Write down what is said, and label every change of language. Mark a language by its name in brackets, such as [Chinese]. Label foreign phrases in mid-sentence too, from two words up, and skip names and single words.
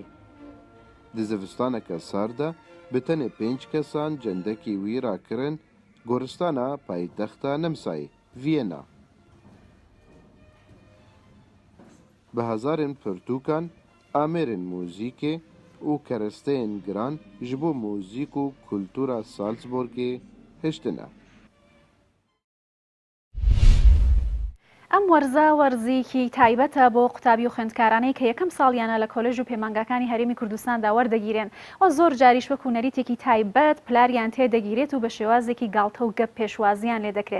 [Kurdish] Di zivistaneke sar de bi tenê 5 kesan cendekî wî rakirin goristana paytexta Nemsayê, Viyena. Bi hezarên pirtûkan, amêrên mûzîkê û keresteyên giran ji bo mûzîk û kultûra Salzburgê hiştine. [Central Kurdish] ئەم وەرزە وەرزێکی تایبەتە بۆ قوتابی و خوێندکارانەی کە یەکەم ساڵیانە لە کۆلێژ و پەیمانگەکانی هەرێمی کوردستاندا وەردەگیرێن و زۆر جاریش وەکو نەریتێکی تایبەت پلاریان تێدەگیرێت و بە شێوازێکی گاڵتە و گەپ پێشوازیان لێ دەکرێت.